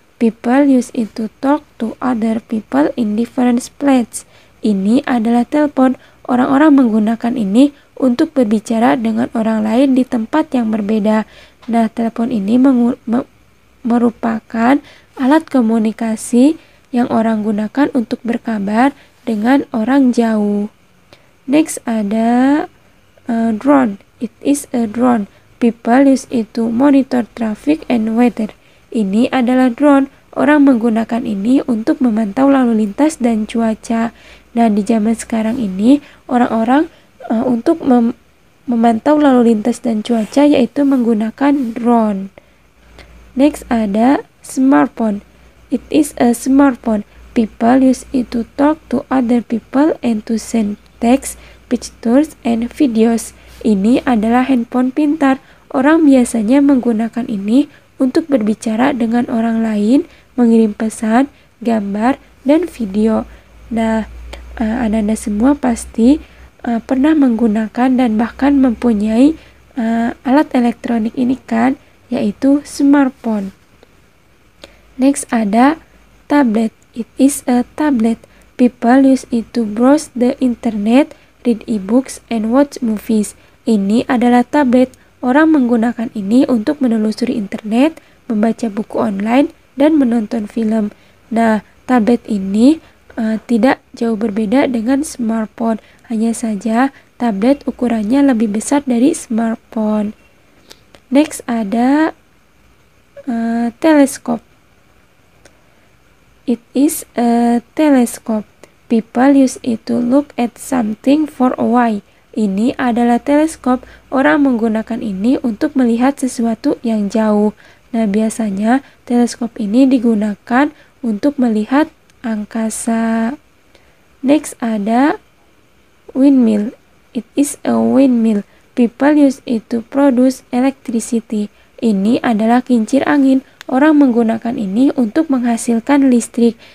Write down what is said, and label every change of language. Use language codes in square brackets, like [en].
[en] People use it to talk to other people in different places. [id] Ini adalah telepon. Orang-orang menggunakan ini untuk berbicara dengan orang lain di tempat yang berbeda. Nah, telepon ini merupakan alat komunikasi yang orang gunakan untuk berkabar dengan orang jauh. [en] Next ada drone. It is a drone. People use it to monitor traffic and weather. [id] Ini adalah drone. Orang menggunakan ini untuk memantau lalu lintas dan cuaca. Nah, di zaman sekarang ini orang-orang untuk memantau lalu lintas dan cuaca yaitu menggunakan drone. [en] Next ada smartphone. It is a smartphone. People use it to talk to other people and to send text, pictures, and videos. [id] Ini adalah handphone pintar. Orang biasanya menggunakan ini untuk berbicara dengan orang lain, mengirim pesan, gambar, dan video. Nah, Anda semua pasti pernah menggunakan dan bahkan mempunyai alat elektronik ini kan, yaitu smartphone. [en] Next ada tablet. It is a tablet. People use it to browse the internet, read e-books, and watch movies. [id] Ini adalah tablet. Orang menggunakan ini untuk menelusuri internet, membaca buku online, dan menonton film. Nah, tablet ini tidak jauh berbeda dengan smartphone. Hanya saja tablet ukurannya lebih besar dari smartphone. Next ada teleskop. [en] It is a telescope. People use it to look at something for a while. [id] Ini adalah teleskop. Orang menggunakan ini untuk melihat sesuatu yang jauh. Nah, biasanya teleskop ini digunakan untuk melihat angkasa. [en] Next ada windmill. It is a windmill. People use it to produce electricity. [id] Ini adalah kincir angin. Orang menggunakan ini untuk menghasilkan listrik.